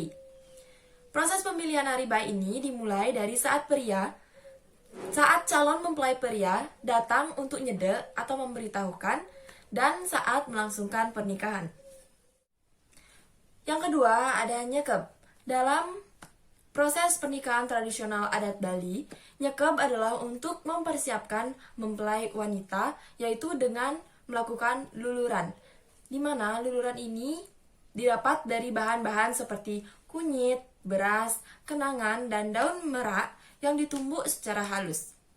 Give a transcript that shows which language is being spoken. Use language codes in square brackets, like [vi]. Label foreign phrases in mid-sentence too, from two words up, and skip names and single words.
[id] Proses pemilihan hari baik ini dimulai dari saat calon mempelai pria datang untuk nyede atau memberitahukan, dan saat melangsungkan pernikahan. Yang kedua, ada nyekeb. Dalam proses pernikahan tradisional adat Bali, nyekeb adalah untuk mempersiapkan mempelai wanita, yaitu dengan melakukan luluran, di mana luluran ini didapat dari bahan-bahan seperti kunyit, beras, kenangan, dan daun merak yang ditumbuk secara halus.